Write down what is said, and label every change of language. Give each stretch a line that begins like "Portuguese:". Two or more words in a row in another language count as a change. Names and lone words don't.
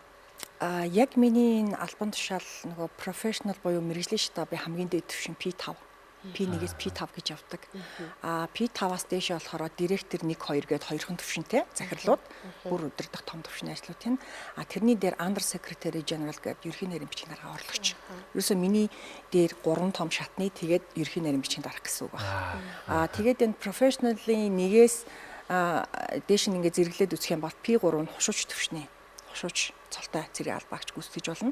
Mongolian: Яг миний энэ албан тушаал нөгөө профешнл буюу мэргэжлийн штабын хамгийн дээд түвшин P5. P1-ээс P5 гэж явдаг. P5-аас дээшээ болохоор директор 1 2 гээд хоёрхан түвшинтэй захирлууд бүр өдөрдох том түвшний ажлууд тийм. Тэрний дээр
English: under secretary general
Mongolian: гэдэг ерөнхий нарийн бичгийн дарга орлогч. Ерөөсөө миний дээр 3 том шатны тэгээд ерөнхий нарийн бичгийн дарга гэсэн үг байна. Тэгээд энэ professional-ийн нэгээс дээш нь ингээд зэрэглээд үзэх юм бол P3 нь хушууч түвшний хушууч цолтой цэргийн албаагч гүйцэтгэж болно.